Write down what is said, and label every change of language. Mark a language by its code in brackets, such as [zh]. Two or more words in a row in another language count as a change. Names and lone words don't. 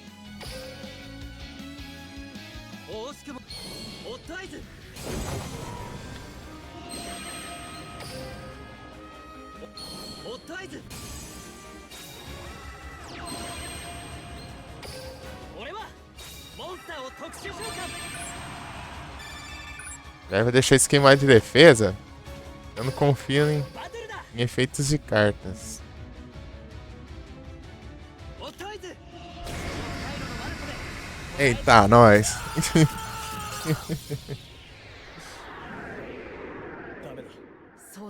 [ja] 惜しくもオットアイズ。オットアイズ。俺はモンスターを特殊召喚。 [pt] Já vou deixar esse esquema de defesa. Eu não confio [ja] バトルだ。 [pt] em efeitos de cartas. [ja] オットアイズ。カイロのマルコで [pt] Eita, nós. [ja] ダメだ。そうだ。